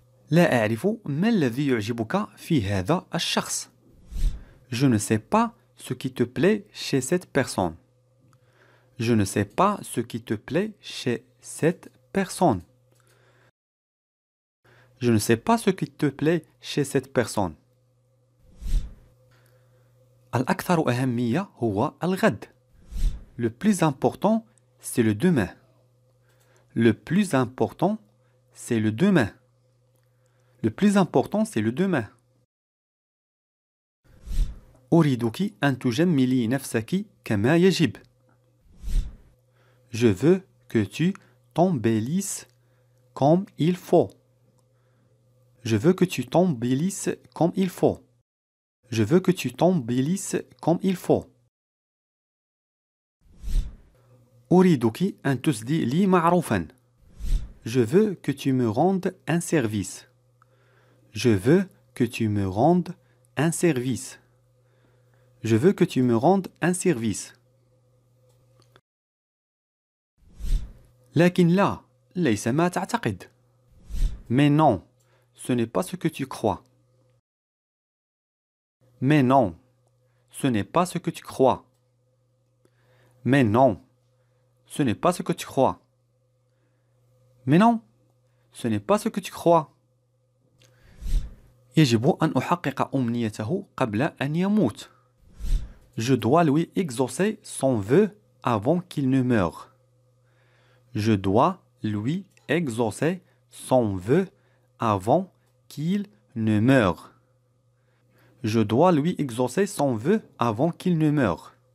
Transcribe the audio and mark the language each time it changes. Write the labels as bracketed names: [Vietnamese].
[Arabic] لا أعرف ما الذي يعجبك في هذا الشخص. [French] Je ne sais pas ce qui te plaît chez cette personne. Je ne sais pas ce qui te plaît chez cette personne. Je ne sais pas ce qui te plaît chez cette personne. [Arabic] الأكثر أهمية هو الغد. [French] Le plus important, c'est le demain. Le plus important, c'est le demain. Le plus important, c'est le demain. [Arabic] أريدك أن تجملي نفسك كما يجب. [French] Je veux que tu t'embellisses comme il faut. Je veux que tu t'embellisses comme il faut. Je veux que tu t'embellisses comme il faut. [Arabic] أريدك أن تسدي لي معروفا. [French] Je veux que tu me rendes un service. Je veux que tu me rendes un service. Je veux que tu me rendes un service. [Arabic] لكن لا, ليس ما تعتقد. [French] Mais non, ce n'est pas ce que tu crois. Mais non, ce n'est pas ce que tu crois. Mais non, ce n'est pas ce que tu crois. Mais non, ce n'est pas ce que tu crois. [Arabic] يجب أن أحقق أمنيته قبل أن يموت. [French] Je dois lui exaucer son vœu avant qu'il ne meure. Je dois lui exaucer son vœu avant qu'il ne meure. Je dois lui exaucer son vœu avant qu'il ne meure.